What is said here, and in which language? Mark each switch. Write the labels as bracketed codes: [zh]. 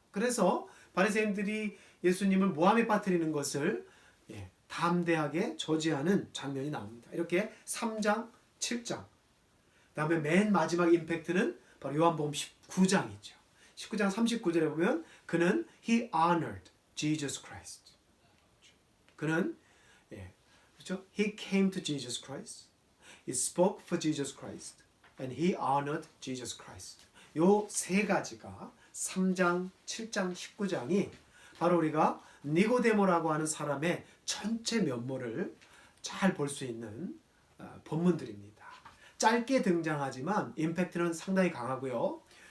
[ko] 그래서 바리새인들이 예수님을 모함에 빠뜨리는 것을 담대하게 저지하는 장면이 나옵니다. 이렇게 3장, 7장. 그다음에 맨 마지막 임팩트는 바로 요한복음 19장이죠. 19장 39절에 보면 그는 [en] he honored Jesus Christ. [ko] 그는 그렇죠? [en] He came to Jesus Christ. He spoke for Jesus Christ. And he honored Jesus Christ. [ko] 요 세 가지가 3장, 7장, 19장이 바로 우리가 니고데모라고 하는 사람의 전체 면모를 잘 볼 수 있는 본문들입니다. 짧게 등장하지만 임팩트는 상당히 강하고요.